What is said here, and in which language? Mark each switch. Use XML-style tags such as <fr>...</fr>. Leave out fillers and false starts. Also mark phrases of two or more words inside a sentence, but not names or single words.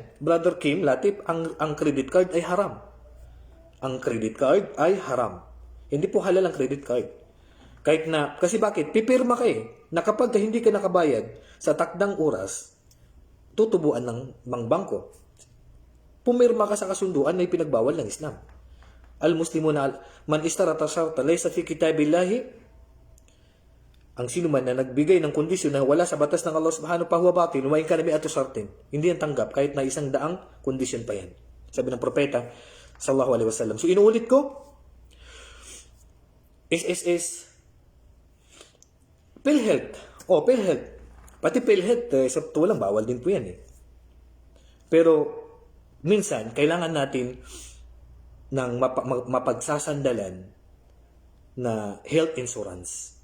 <tl>Brother Kim, Latif, ang</tl> <en>credit card</en> <tl>ay haram. Ang</tl> <en>credit card</en> <tl>ay haram. Hindi po halal ang</tl> <en>credit card.</en> <tl>Kasi bakit? Pipirma ka na kapag hindi ka nakabayad sa takdang oras, tutubuan ng bangko. Pumirma ka sa kasunduan na ipinagbawal ng Islam.</tl> <ar>المسلمون من اشترط شرطا ليس في كتاب الله.</ar> <tl>Ang sino man na nagbigay ng kondisyon na wala sa batas ng Allah</tl> <ar>سبحانه وتعالى, وإن كان مائة شرط,</ar> <tl>hindi yan tanggap kahit na 100 kondisyon pa yan. Sabi ng propeta</tl> <ar>صلى الله عليه وسلم.</ar> <tl>So inuulit ko, SSS, PhilHealth. PhilHealth. Pati PhilHealth, sa tuwalang bawal din po yan Pero minsan kailangan natin ng mapagsasandalan na</tl> <en>health insurance.</en>